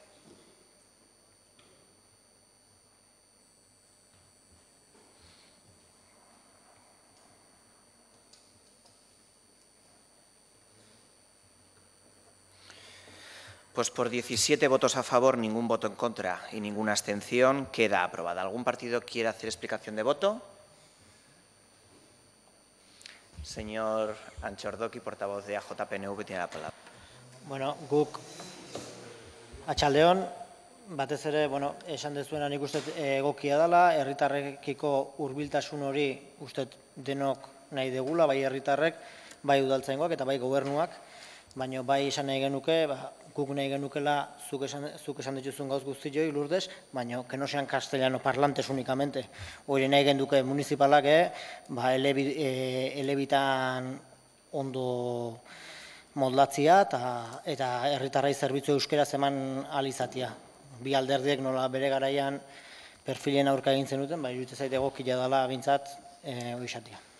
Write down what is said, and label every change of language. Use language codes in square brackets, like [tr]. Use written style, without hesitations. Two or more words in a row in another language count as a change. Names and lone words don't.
[es] Pues por 17 votos a favor, ningún voto en contra y ninguna abstención, queda aprobada. ¿Algún partido quiere hacer explicación de voto? Señor Antxordoki, portavoz de AJPNV, tiene la palabra. [eu] Bueno, guk atxaldeon, batez ere, esan dezuena nik uste egokia dela, herritarrekiko hurbiltasun hori uste denok nahi degula, bai herritarrek, bai udaltzaingoak eta bai gobernuak, baina bai esan nahi genuke, guk nahi genukela zuk esan dituzun gauz guztioi, Lourdes, baina [es] que no sean castellano parlantes únicamente. [eu] Hori nahi genuke municipalak, elebitan ondo moldatzia eta herritarrei zerbitzu euskaraz eman ahal izatea. Bi alderdiek nola bere garaian perfilen aurka egin zenuten, iruditzen zait egokia dela behintzat hori izatea.